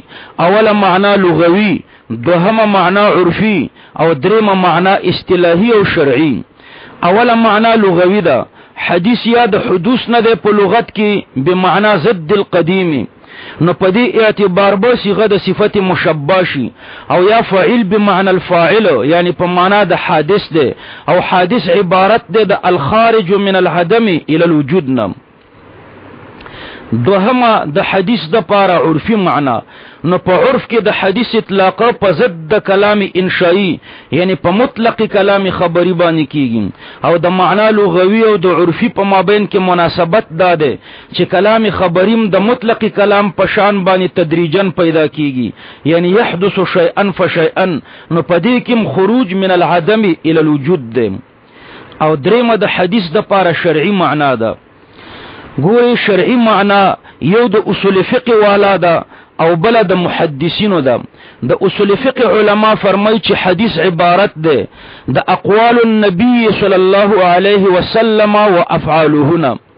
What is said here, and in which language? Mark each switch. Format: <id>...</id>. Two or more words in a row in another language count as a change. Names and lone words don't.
<ps>اوله معنا لغوي، دوهمه معنا عرفي او دریمه معنا اصطلاحي او شرعي. اوله معنا لغوي ده. حدیث یا د حدوث نه ده په لغت کې</ps> <ar>بمعنا ضد القدیم،</ar> <ps>نو په دې اعتبار به صيغه د صفت مشبہ شي، او یا</ps> <ar>فاعل بمعنى الفاعل</ar> <ps>یعنی په معنا د حادث ده، او حادث عبارت ده د</ps> <ar>الخارج من العدم الى الوجود</ar> <ps>نم. دوهمه د حدیث د پاره عرفي معنا. نو په عرف کې د حدیث اطلاق په ضد د کلام انشائی یعنی په مطلق کلام خبری باندې کیږي، او د معنا لغوي او د عرفي په مابین کې مناسبت داده چې کلام خبریم د مطلق کلام په شان باندې تدریجا پیدا کیږي، یعنی</ps> <ar>يحدث شيئا فشيئا.</ar> <ps>نو په دې کې</ps> <ar>خروج من العدم الى الوجود</ar> <ps>ده. او دریمه د حدیث د پاره شرعي معنا ده. ګوري شرعي معنا یو د اصول فقه والا ده او بل د محدثینو ده. د اصول فقه علما فرمایي چې حدیث عبارت ده د</ps> <ar>اقوال النبي صلی الله علیه وسلم و افعالهنا.</ar>